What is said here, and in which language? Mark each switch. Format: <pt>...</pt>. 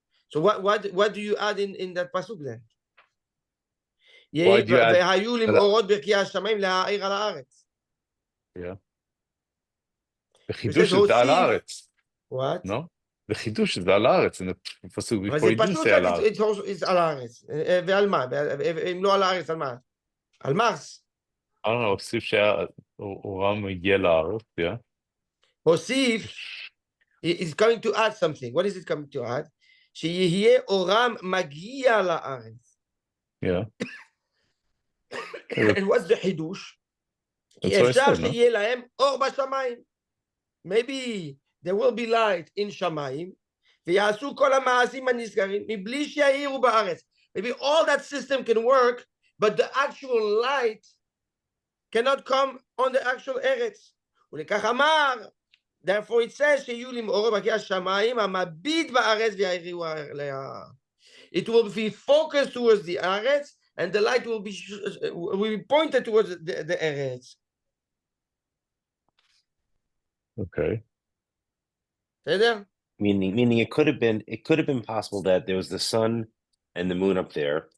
<en>So what do you add in that pasuk then? Why do you add? Yeah. The chidush is על הארץ. What? No? The chidush is על הארץ in the pasuk before you didn't say על הארץ.</en> <he>It's על הארץ. ועל מה? אם לא על הארץ, על מה? על מרס.</he> <en>I don't know,</en> <he>הוסיף שהיה אורם מגיע לארץ, yeah.</he> <en>הוסיף, is going to add something. What is it coming to add?</en> <he>שיהיה אורם מגיע לארץ.</he> <en>Yeah. And what's the חידוש?</en> <he>כי</he> <en>That's what I</en> <he>אפשר</he> <en>said, no?</en> <he>שיהיה להם אור בשמיים.</he> <en>Maybe there will be light in</en> <he>שמיים, ויעשו כל המעשים הנזכרים, מבלי שיאירו בארץ.</he> <en>Maybe all that system can work, but the actual light cannot come on the actual ארץ.</en> <he>ולכך אמר,</he> <en>therefore it says</en> <he>שיהיו למאור בקי השמיים המביט בארץ ויאירו עליה.</he> <en>It will be focused towards the ארץ, and the light will be pointed towards the ארץ. Okay.</en> <he>בסדר?</he> <en>Meaning it could have been possible that there was the sun and the moon up there,</en>